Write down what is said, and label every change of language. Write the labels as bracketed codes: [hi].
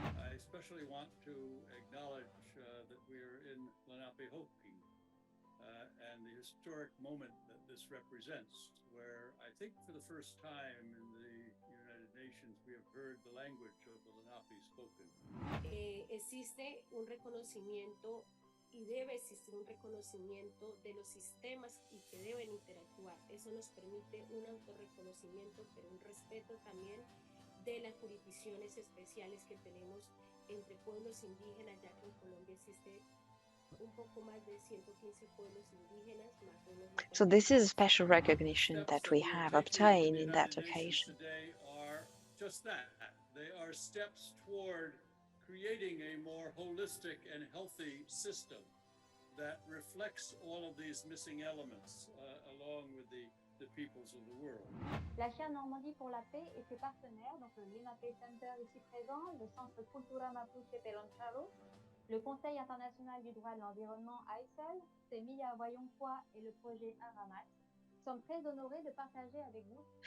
[en] I especially want to acknowledge that we're in Lenape-Hoking and the historic moment that this represents, where I think for the first time in the United Nations we have heard the language of the Lenape spoken. [es] Existe un reconocimiento y debe existir un reconocimiento de los sistemas y que deben interactuar. Eso nos permite un autorreconocimiento, pero un respeto también de las jurisdicciones especiales que tenemos entre pueblos indígenas, ya que en Colombia existe un poco más de 115 pueblos indígenas, más unos. [en] So this is a special recognition that we have obtained in that occasion. Today are just that. They are steps toward creating a more holistic and healthy system that reflects all of these missing elements along with the peoples of the world. [fr] La chaire Normandie pour la paix et ses partenaires, donc le Lenape Center ici présent, le Centre Cultura Mapuche Peloncharo, le Conseil international du droit de l'environnement AICEL, Semilla Voyonqua et le projet Aramat, sommes très honorés de partager avec vous.